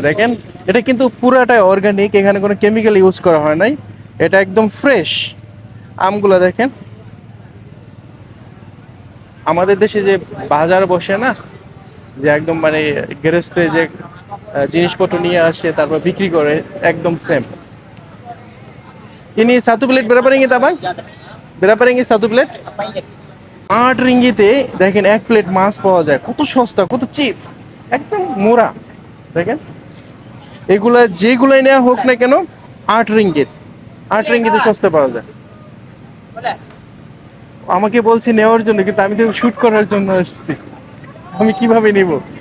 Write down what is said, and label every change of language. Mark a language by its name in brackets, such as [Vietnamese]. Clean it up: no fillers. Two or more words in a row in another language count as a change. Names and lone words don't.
[Bangla] দেখেন এটা কিন্তু পুরাটাই অর্গানিক, এখানে কোনো কেমিক্যাল ইউজ করা হয় নাই। এটা একদম ফ্রেশ। আমগুলো দেখেন। আমাদের দেশে যে বাজার বসে না, যে একদম মানে গেরেস্তে যে জিনিসপত্র নিয়ে আসে তারপর বিক্রি করে, একদম সেম। [Malay] ini 1 plate berapa ringgit abang? berapa ringgit 1 plate? [Bangla] 8 রিঙ্গিতে দেখেন 1 প্লেট মাছ পাওয়া যায়। কত সস্তা, কত চিপ, একদম মোরা। দেখেন এগুলা যেগুলাই নেওয়া হোক না কেন, 8 রিঙ্গিত, 8 রিঙ্গিতে সস্তা পাওয়া যায়। আমাকে বলছি নেওয়ার জন্য, কিন্তু আমি তো শুট করার জন্য এসেছি, আমি কিভাবে নিব?